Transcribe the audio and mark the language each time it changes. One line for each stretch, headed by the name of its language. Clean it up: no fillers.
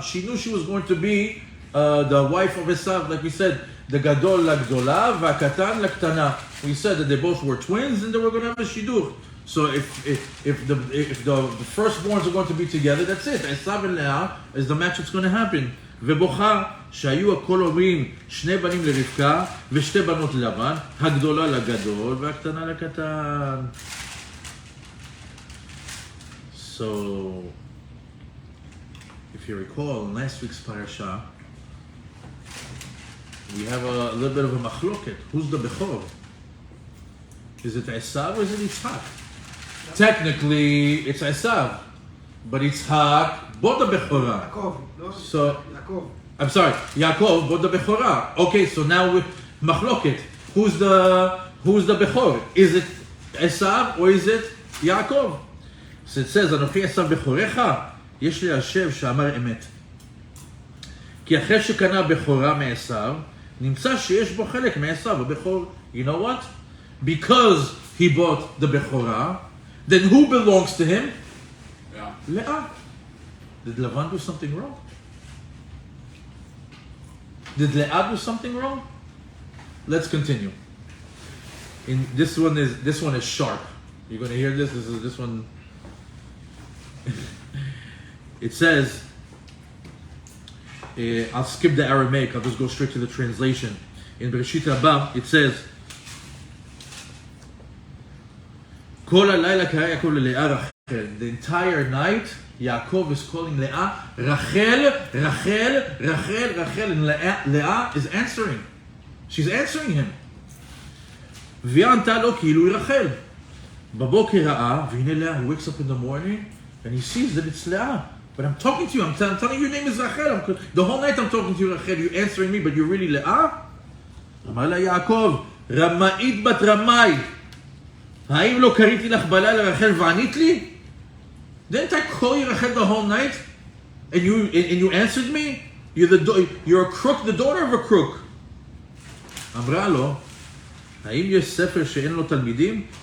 English: She knew she was going to be the wife of Esav, like we said, the gadol
Hebrew: לגדולה והקטן לקטנה.
English: We said that they both were twins and they were going to have a shidduch. So if the firstborns are going to be together, that's it. Esav and Leah is the match that's going to happen.
Hebrew: ובוכה שהיו הכל אומרים שני בנים לרבקה ושתי בנות ללבן, הגדולה לגדול והקטנה לקטן.
English: So, if you recall, in last week's parasha, we have a little bit of a machloket. Who's the Bechor? Is it Esav or is it Yitzhak? Technically, it's Esav, but Yitzhak bought the Bechorah. Yaakov, no? So, Yaakov. I'm sorry, Yaakov bought the Bechorah. Okay, so now with machloket, who's the Bechor? Is it Esav or is it Yaakov? So it says,
Hebrew: אנוכי עשיו בכורך, יש לי השב שאמר אמת. כי אחרי שקנה בכורה מעשיו, נמצא שיש בו חלק מעשיו, הבכור.
English: You know what? Because he bought the בכורה, then who belongs to him? Yeah. Leah. Did Lavan do something wrong? Did Leah do something wrong? Let's continue. This one is sharp. You're going to hear this. This one. It says, I'll skip the Aramaic, I'll just go straight to the translation. In Bereshit Rabbah, it says,
Hebrew: Kol halayla kara Yaakov leLeah Rachel.
English: The entire night, Yaakov is calling Leah, Rachel, Rachel, Rachel, Rachel, and Leah is answering. She's answering him.
Hebrew: והיא ענתה לו כאילו היא רחל. בבוקר ראה, והנה
English: Leah, he wakes up in the morning, and he sees that it's Leah. But I'm talking to you, I'm telling you your name is Rachel. The whole night I'm talking to you, Rachel, you're answering me, but you're really Leah?
Hebrew: אמר לה יעקב, רמאית בת רמאי, האם לא קראתי לך בלילה רחל וענית לי?
English: Didn't I call you Rachel the whole night? And you answered me? You're a crook, the daughter of a crook.
Hebrew: אמרה לו, האם יש ספר שאין לו תלמידים?